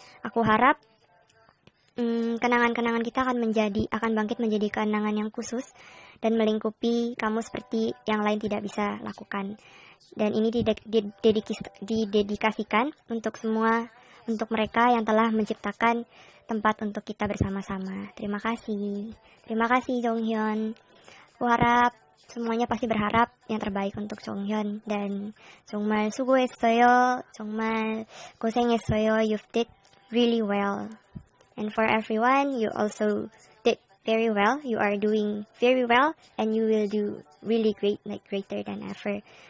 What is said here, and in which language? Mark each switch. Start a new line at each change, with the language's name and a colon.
Indonesian: Aku harap kenangan-kenangan kita akan bangkit menjadi kenangan yang khusus dan melingkupi kamu seperti yang lain tidak bisa lakukan. Dan ini didedikasikan untuk mereka yang telah menciptakan tempat untuk kita bersama-sama. Terima kasih Jonghyun. Aku harap semuanya pasti berharap yang terbaik untuk Jonghyun. Dan
Korean: 정말 수고했어요. 정말 고생했어요.
English: You've did really well. And for everyone, you also did very well. You are doing very well, and you will do really great, like greater than ever.